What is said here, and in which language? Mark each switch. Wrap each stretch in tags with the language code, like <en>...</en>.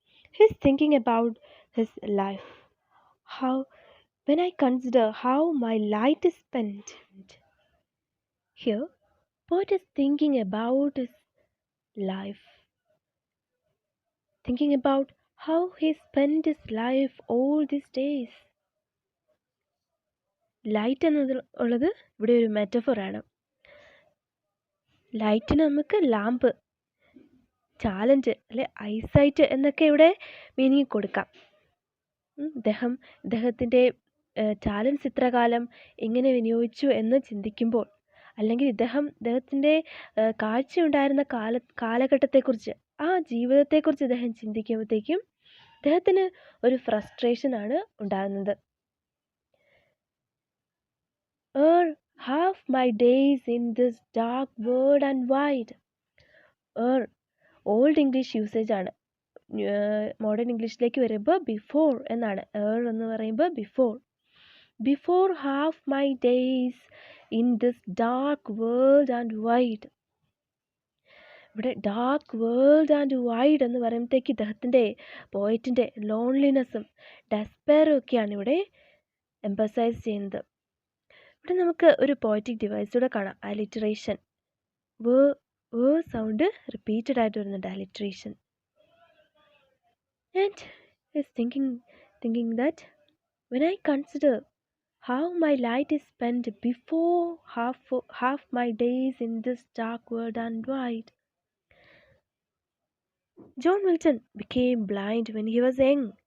<en>He's thinking about his life. When I consider how my light is spent, here, poet is thinking about his life. Thinking about how he spent his life all these days.</en> <ml>Light എന്നുള്ളത് ഇവിടെ ഒരു മെറ്റഫറാണ്. ലൈറ്റിന് നമുക്ക് lamp, challenge അല്ലെ eyesight എന്നൊക്കെ ഇവിടെ meaning കൊടുക്കാം. ഇദ്ദേഹത്തിൻ്റെ talents ഇത്ര കാലം എങ്ങനെ വിനിയോഗിച്ചു എന്ന് ചിന്തിക്കുമ്പോൾ, അല്ലെങ്കിൽ ഇദ്ദേഹത്തിൻ്റെ കാഴ്ചയുണ്ടായിരുന്ന കാലഘട്ടത്തെക്കുറിച്ച്, ആ ജീവിതത്തെക്കുറിച്ച് ഇദ്ദേഹം ചിന്തിക്കുമ്പോഴത്തേക്കും ഇദ്ദേഹത്തിന് ഒരു ഫ്രസ്ട്രേഷനാണ് ഉണ്ടാകുന്നത്.</ml> <en>Half my days in this dark world and wide.</en> <ml>Old English usage ആണ്. മോഡേൺ ഇംഗ്ലീഷിലേക്ക് വരുമ്പോൾ ബിഫോർ എന്നാണ്. എന്ന് പറയുമ്പോൾ</ml> <en>Before half my days in this dark world and wide.</en> <ml>ഇവിടെ ഡാർക്ക് വേൾഡ് ആൻഡ് വൈഡ് എന്ന് പറയുമ്പോഴത്തേക്ക് ഇദ്ദേഹത്തിൻ്റെ പോയറ്റിൻ്റെ ലോൺലിനെസ്സും ഡെസ്പെയറും ഒക്കെയാണ് ഇവിടെ എംഫസൈസ് ചെയ്യുന്നത്. ഇവിടെ നമുക്ക് ഒരു പോയറ്റിക് ഡിവൈസ് കൂടെ കാണാം, അലിറ്ററേഷൻ. സൗണ്ട് റിപ്പീറ്റഡ് ആയിട്ട് വരുന്നുണ്ട്, alliteration.</ml> <en>And is thinking that when I consider How my light is spent before half my days in this dark world and wide. John Milton became blind when he was young.</en>